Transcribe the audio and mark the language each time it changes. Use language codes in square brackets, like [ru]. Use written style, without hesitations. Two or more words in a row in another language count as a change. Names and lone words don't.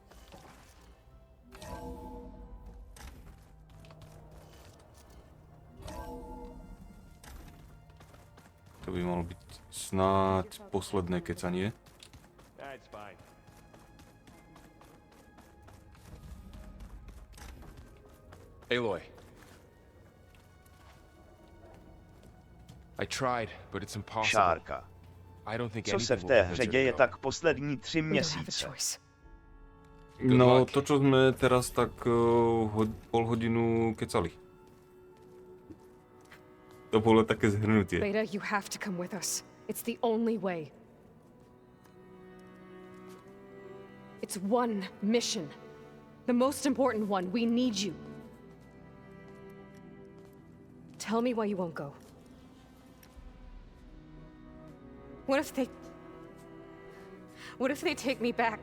[sk] To by malo byť snáď posledné kecanie. [en] Aloy. I tried, but it's impossible. [cs] Šárka. Co se v té hře děje tak poslední 3 měsíce? [sk] No, to, čo sme teraz tak pol hodinu kecali. To bolo také zhrnutie. [en] Beta, you have to come with us. It's the only way. It's one mission. The most important one. We need you. Tell me why you won't go. What if they take me back?